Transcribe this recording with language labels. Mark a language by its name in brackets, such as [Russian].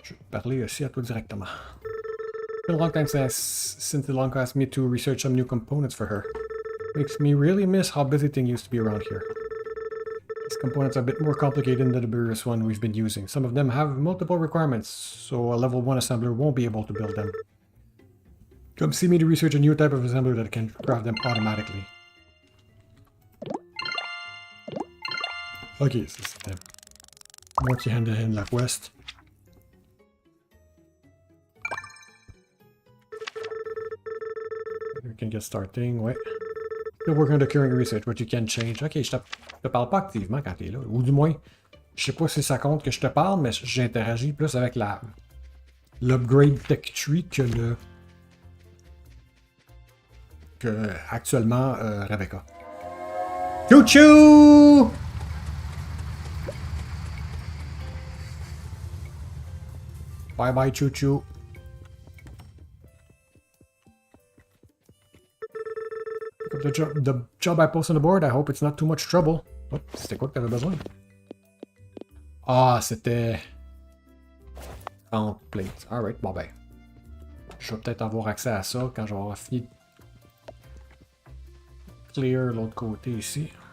[French] Parler aussi à toi directement. [English] It's been a long time since Ilonka asked me to research some new components for her. Makes me really miss how busy things used to be around here. These components are a bit more complicated than the previous one we've been using. Some of them have multiple requirements, so a level 1 assembler won't be able to build them. Come see me to research a new type of assembler that can craft them automatically. [French] Ok, ça c'était moitié hand-to-hand la quest. [English] We can get starting, [French] ouais. [English] Still working on the current research, but you can change. [French] Ok, je te parle pas activement quand t'es là. Ou du moins, je sais pas si ça compte que je te parle, mais j'interagis plus avec l'upgrade tech tree que actuellement Rebecca. Choo-choo! [English] Bye bye, choo-choo. The job I post on the board, I hope it's not too much trouble. [French] Oh, c'était quoi que t'avais besoin? Ah, c'était 30 plates. Alright, bon ben. Je vais peut-être avoir accès à ça quand je vais avoir fini de clear l'autre côté ici.